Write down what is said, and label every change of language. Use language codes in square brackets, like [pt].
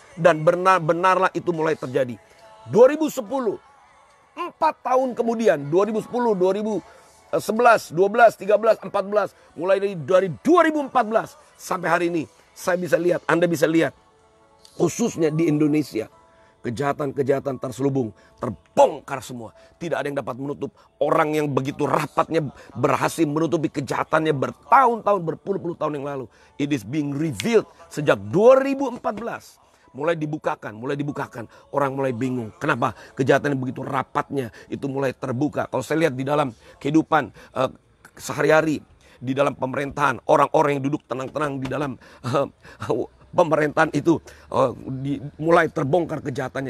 [id] Dan benarlah itu mulai terjadi. 2010, 4 tahun kemudian, 2010, 2011, 12, 13, 14, mulai dari 2014 sampai hari ini, saya bisa lihat, Anda bisa lihat, khususnya di Indonesia, kejahatan-kejahatan terselubung, terbongkar semua. Tidak ada yang dapat menutup. Orang yang begitu rapatnya berhasil menutupi kejahatannya bertahun-tahun, berpuluh-puluh tahun yang lalu. [en] It is being revealed [id] sejak [en] 2014. [id] Mulai dibukakan. Orang mulai bingung. Kenapa? Kejahatan yang begitu rapatnya itu mulai terbuka. Kalau saya lihat di dalam kehidupan sehari-hari, di dalam pemerintahan, orang-orang yang duduk tenang-tenang di dalam pemerintahan itu mulai terbongkar kejahatannya.